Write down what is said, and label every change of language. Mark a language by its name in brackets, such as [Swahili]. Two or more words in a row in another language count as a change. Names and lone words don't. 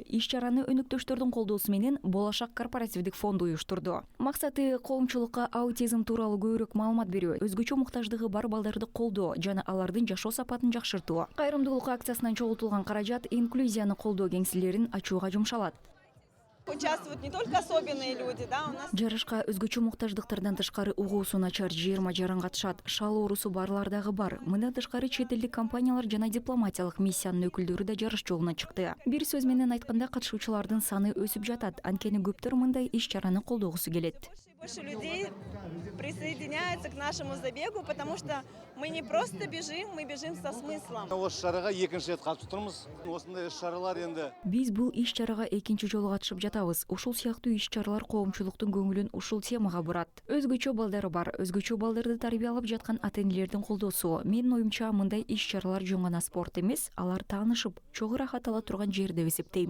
[Kyrgyz] Иш-чараны өнөктөштөрдүн колдоосу менен Болашак корпоративдик фонду уюштурду. Максаты коомчулукка аутизм тууралуу көбүрөөк маалымат берүү, өзгөчө муктаждыгы бар балдарды колдоо жана алардын жашоо сапатын жакшыртуу. Кайрымдуулук акциясынан чогултулган каражат инклюзияны колдоо кеңселерин ачууга жумшалат. [Russian] Участвуют не только особенные люди, да, у нас. [Kyrgyz] Жарышка өзгөчө муктаждыктардан тышкары угуусу начар 20 жаран катышат. Шал оорусу барлар дагы бар. Мындан тышкары чет элдик компаниялар жана дипломатиялык миссиянын өкүлдөрү да жарыш жолуна чыкты. Бир сөз менен айтканда катышуучулардын саны өсүп жатат. Анткени көптөр мындай иш-чараны колдогусу келет. [Russian] Больше людей присоединяются к нашему забегу, потому что мы не просто бежим, мы бежим со смыслом. [Kazakh] Осы шарага экинчи рет катышып турмуз. Осындай иш-чаралар энди [Kyrgyz] Биз бул иш-чарага экинчи жолу катышып жатабыз. Ушул сыяктуу иш-чаралар коомчулуктун көңүлүн ушул темага бурат. Өзгөчө балдары бар, өзгөчө балдарды тарбиялап жаткан ата-энелердин колдоосу. Менин оюмча мындай иш-чаралар жөн гана спорт эмес, алар таанышып, чогуу ырахат ала турган жер деп эсептейм.